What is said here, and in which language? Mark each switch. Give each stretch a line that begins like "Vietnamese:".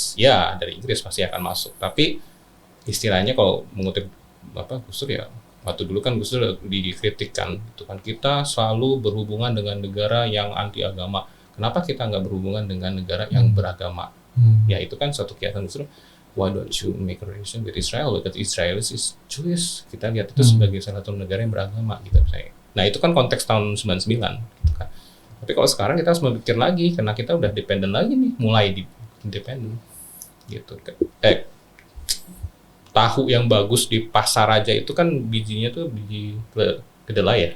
Indonesian: Ya, dari Inggris pasti akan masuk. Tapi istilahnya kalau mengutip Gus Dur ya, waktu dulu kan Gus Dur dikritikkan, itu kan kita selalu berhubungan dengan negara yang anti agama. Kenapa kita nggak berhubungan dengan negara yang beragama? Ya itu kan satu kiasan Gus Dur.
English: Why don't you make a relation with Israel? Because Israel is Jewish.
Indonesian: Kita lihat itu sebagai salah satu negara yang beragama gitu saya. Nah itu kan konteks tahun 99 gitu kan. Tapi kalau sekarang kita harus berpikir lagi karena kita udah dependen lagi nih, mulai independen gitu. Tahu yang bagus di pasar aja itu kan bijinya tuh biji kedelai ya.